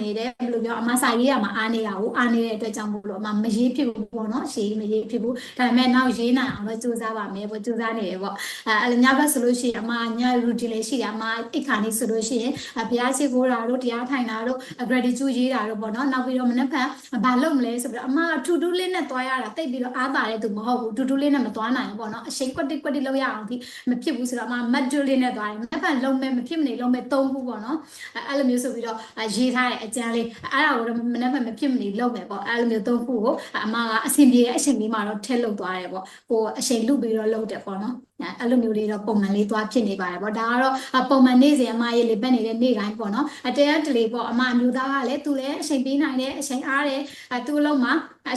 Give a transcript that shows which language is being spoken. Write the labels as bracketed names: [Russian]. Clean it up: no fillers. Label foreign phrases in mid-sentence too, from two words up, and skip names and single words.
[Burmese] နေတယ်ဘယ်လိုပြောအမစာရေးရမှာအားနေတာကိုအားနေတဲ့အတွက်ကြောင့်မို့လို့အမမရေးဖြစ်ဘူးပေါ့နော်ရှေးမရေးဖြစ်ဘူးဒါပေမဲ့နောက်ရေးနိုင်အောင်တော့စူးစမ်းပါမယ်ပေါ့စူးစမ်းနေတယ်ပေါ့အဲ့ညဘက်ဆိုလို့ရှိရင်အမည routine လေးရှိတယ်အမအိတ်ခါနေဆိုလို့ရှိရင်ဘုရားရှိခိုးတာတို့တရားထိုင်တာတို့ gratitude ရေးတာတို့ပေါ့နော်နောက်ပြီးတော့မနေ့ကဘာလုပ်မလဲဆိုပြီးတော့အမက [English] to do list [Burmese] နဲ့တွားရတာတိတ်ပြီးတော့အားပါတဲ့သူ မဟုတ်ဘူး [English] to do list [Burmese] နဲ့မတွားနိုင်ဘူးပေါ့နော်အချိန်ကွက်တိလောက်ရအောင်ဒီမဖြစ်ဘူးဆိုတော့အမ module လေးနဲ့တွားတယ်မနေ့ကလုံးမဲ့မဖြစ်မနေလုံးမဲ့3ခုပေါ့နော်အဲ့လိုမျိုးဆိုပြီးတော့ရေးထားတဲ့အကျန်းလေးအဲ့ဒါကိုတော့မနေ့ကမဖြစ်မနေလုံးမယ်ပေါ့အဲ့လိုမျိုး3ခုကိုအမကအဆင်ပြေတဲ့အချိန်လေးမှာတော့ထည့်လုပ်သွားတယ်ပေါ့ ကိုအချိန်လုပြီးတော့လုပ်တယ်ပေါ့နော်အဲ့လိုမျိုးလေးတော့ပုံမှန်လေးသွားဖြစ်နေပါတယ်ပေါ့ဒါကတော့ပုံမှန်နေ့စဉ်အမရေးလေးပတ်နေတဲ့နေ့တိုင်းပေါ့နော်တရားတလေပေါ့အမအမျိုးသားကလည်းသူလည်းအချိန်ပေးနိုင်တယ်အချိန်အားတယ်သူ့အလုံးမှာအ